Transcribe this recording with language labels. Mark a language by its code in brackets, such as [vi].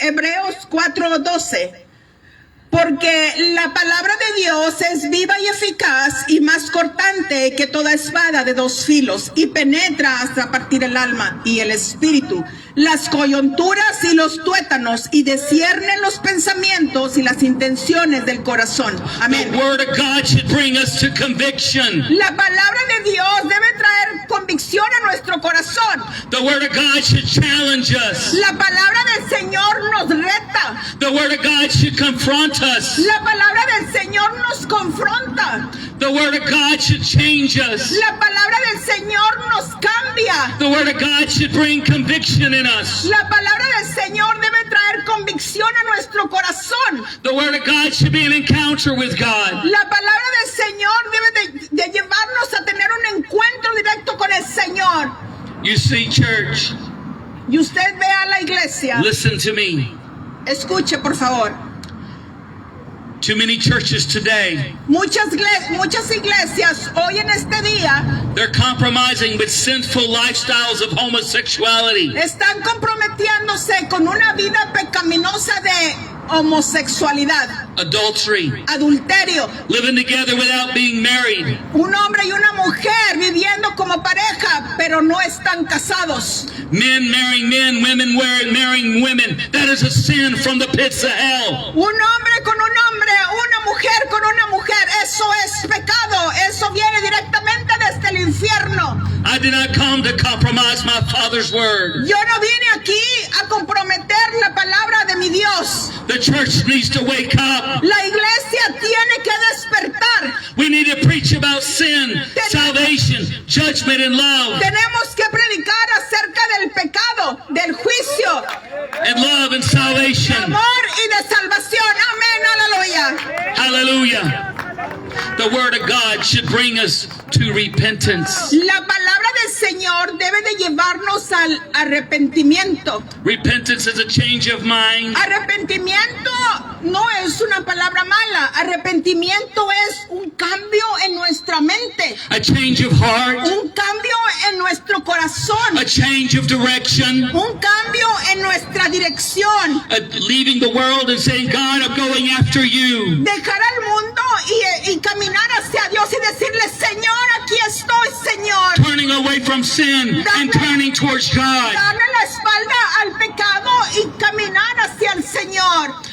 [es] Hebreos 4:12. Porque la palabra de Dios es viva y eficaz y más cortante que toda espada de dos filos y penetra hasta partir el alma y el espíritu, las coyunturas y los tuétanos y discierne los pensamientos y las intenciones del corazón. [en] The [es] Amén. [en] word of God should bring us to conviction. [es] La palabra de Dios debe traer convicción a nuestro corazón. [en] The word of God should challenge us. [es] La palabra del Señor nos reta. [en] The word of God should confront us. [es] La palabra del Señor nos confronta. [en] The word of God should change us. [es] La palabra del Señor nos cambia. [en] The word of God should bring conviction in us. [es] La palabra del Señor debe traer convicción a nuestro corazón. [en] The word of God should be an encounter with God. [es] La palabra del Señor debe de llevarnos a tener un encuentro directo con el Señor. [en] You see, church, [es] Y usted ve a la iglesia. [en] listen to me. [es] Escuche, por favor. [en] Too many churches today, [es] Muchas iglesias hoy en este día [en] they're compromising with sinful lifestyles of homosexuality. [es] están comprometiéndose con una vida pecaminosa de homosexualidad, [en] adultery, [es] adulterio, [en] living together without being married, [es] un hombre y una mujer viviendo como pareja, pero no están casados. [en] men marrying men, women marrying women. That is a sin from the pits of hell. [es] Un hombre con un hombre, una mujer con una mujer, eso es pecado, eso viene directamente desde el infierno. [en] I did not come to compromise my Father's word. [es] Yo no vine aquí a comprometer la palabra de mi Dios. [en] The church needs to wake up. [es] La iglesia tiene que despertar. [en] We need to preach about sin, salvation, judgment, and love. [es] Tenemos que predicar acerca del pecado, del juicio, [en] And love and salvation. [es] amor y de salvación. Amén, aleluya. [en] Hallelujah. The word of God should bring us to repentance. [es] La palabra del Señor debe de llevarnos al arrepentimiento. [en] Repentance is a change of mind, [es] Arrepentimiento no es una palabra mala. Arrepentimiento es un cambio en nuestra mente, [en] a change of heart, [es] un cambio en nuestro corazón, [en] a change of direction, [es] un cambio en nuestra dirección. [en] leaving the world and saying, God, I'm going after you. [es] Dejar al mundo y caminar hacia Dios y decirle, Señor, aquí estoy, Señor. [en] Turning away from sin and turning towards God. [es] Darle la espalda al pecado y caminar hacia el Señor.